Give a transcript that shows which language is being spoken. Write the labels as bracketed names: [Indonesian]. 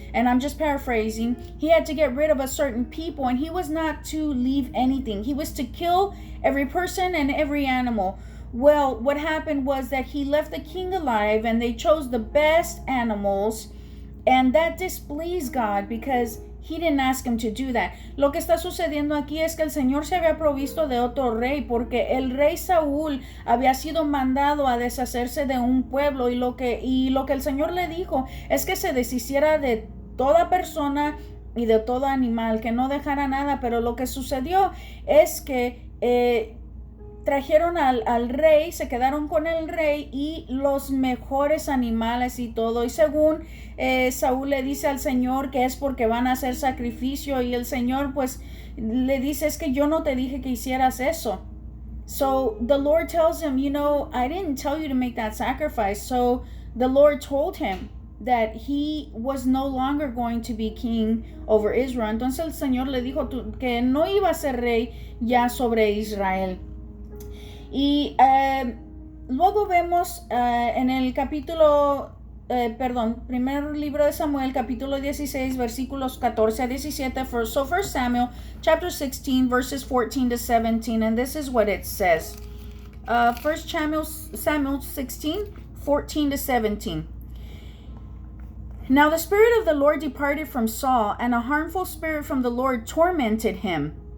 [English] And I'm just paraphrasing. He had to get rid of a certain people, and he was not to leave anything. He was to kill every person and every animal. Well, what happened was that he left the king alive, and they chose the best animals, and that displeased God because He didn't ask him to do that. [Spanish] Lo que está sucediendo aquí es que el Señor se había provisto de otro rey, porque el rey Saúl había sido mandado a deshacerse de un pueblo, y lo que el Señor le dijo es que se deshiciera de toda persona y de todo animal, que no dejara nada. Pero lo que sucedió es que trajeron al rey, se quedaron con el rey y los mejores animales y todo. Y según Saúl le dice al Señor que es porque van a hacer sacrificio, y el Señor pues le dice: es que yo no te dije que hicieras eso. [English] So the Lord tells him, I didn't tell you to make that sacrifice. So the Lord told him that he was no longer going to be king over Israel. [Spanish] Entonces el Señor le dijo que no iba a ser rey ya sobre Israel. Y luego vemos en el primer libro de Samuel, capítulo 16, versículos 14 a 17. [English] So 1 Samuel, chapter 16, verses 14 to 17, and this is what it says. 1 Samuel 16, 14 to 17. Now the Spirit of the Lord departed from Saul, and a harmful spirit from the Lord tormented him.